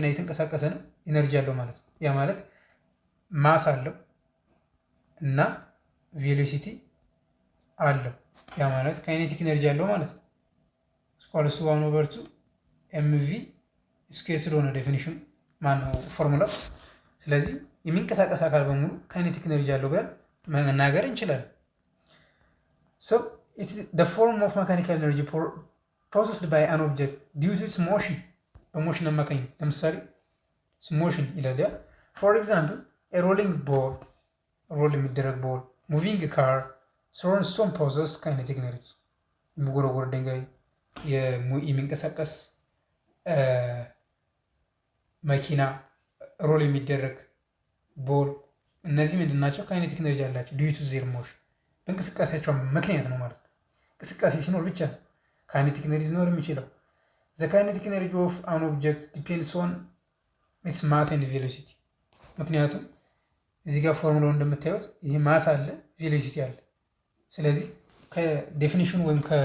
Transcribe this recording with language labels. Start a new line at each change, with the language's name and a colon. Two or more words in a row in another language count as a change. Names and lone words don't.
Amharic: እየተንቀሳቀሰ ነው፣ ኤነርጂ አለው ማለት ነው። ያ ማለት ማስ አለው እና ቬሎሲቲ አለው። ያ ማለት
English: kinetic energy
Amharic: አለው ማለት ነው።
English: equals 1/2 mv square
Amharic: ስለሆነ ዴፊኒሽን ማነው ፎርሙላው። ስለዚህ የሚንቀሳቀስ አካል በሙሉ
English: kinetic energy
Amharic: አለው ብለን መናገር እንችላለን።
English: so it's the form of mechanical energy processed by an object due to its motion።
Amharic: በሞሽን አማካኝ ለምሳሌ ሞሽን ይላል።
English: for example a rolling ball፣
Amharic: ሮል የሚደረግ ቦል፣
English: moving car፣ thrown stone possess kinetic energy።
Amharic: የሚጎረጎር ድንጋይ፣ የሚንቀሳቀስ መኪና፣ ሮል የሚደረግ ቦል፣ እነዚህ ምንድን ናቸው?
English: kinetic energy
Amharic: አላቸው።
English: due to their motion፣
Amharic: በእንቅስቃሴያቸው ምክንያት ነው ማለት ነው። እንቅስቃሴ ሲኖር ብቻ ነው
English: kinetic energy
Amharic: ሊኖር የሚችለው።
English: the kinetic energy of an object depends on its mass and velocity።
Amharic: ምክንያቱም እዚህ ጋር ፎርሙላው እንደምታዩት ይህ ማስ አለ፣ ቬሎሲቲ አለ። ስለዚህ ከዴፊኒሽኑ ወይም